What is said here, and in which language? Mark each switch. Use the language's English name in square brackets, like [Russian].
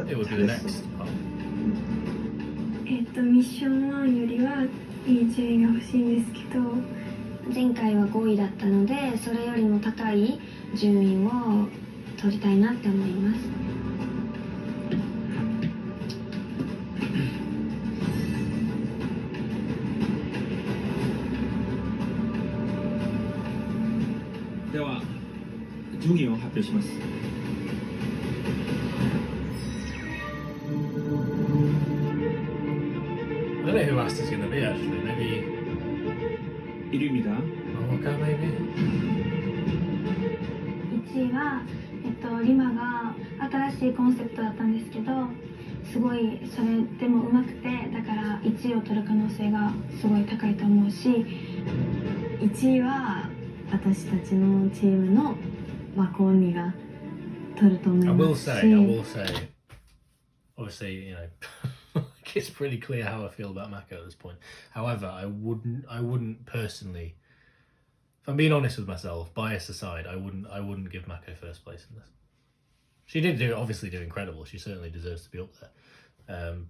[English] it would be the next part. [Japanese] ミッション1よりはいい順位が欲しいんですけど、前回は5位だったので、それよりも高い順位を取りたいなって思います。では順位を発表します。 [English] I don't know who last is going to be actually. Maybe [Korean] 1위입니다. [English] Mako, maybe? [Japanese] 1位は、リマが新しいコンセプトだったんですけど、すごいそれでも上手くて、だから1位を取る可能性がすごい高いと思うし、1位は私たちのチームのマコンニが取ると思いますし。 [English] I will say, obviously, you know, it's pretty clear how I feel about Mako at this point. However, I wouldn't personally, if I'm being honest with myself, bias aside, I wouldn't give Mako first place in this. She did obviously do incredible. She certainly deserves to be up there.